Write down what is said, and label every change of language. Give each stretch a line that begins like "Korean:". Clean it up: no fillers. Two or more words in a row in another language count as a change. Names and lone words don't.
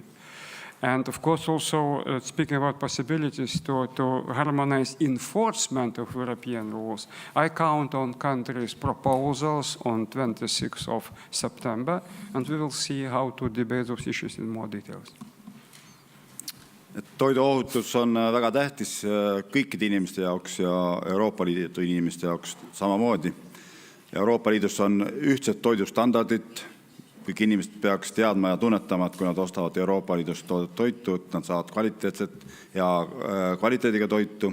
English: And of course, also speaking about possibilities to harmonize enforcement of European rules, I count on countries' proposals on 26th of September, and we will see how to debate those issues in more details.
Estonian: Toiduohutus on väga tähtis kõikide inimeste jaoks ja Euroopa Liidu inimeste jaoks samamoodi. Euroopa Liidus on ühtsed toidustandardid. Kõik inimesed peaks teadma ja tunnetama, et kui nad ostavad Euroopa Liidust toodet toitu, et nad saavad kvaliteetset ja kvaliteediga toitu.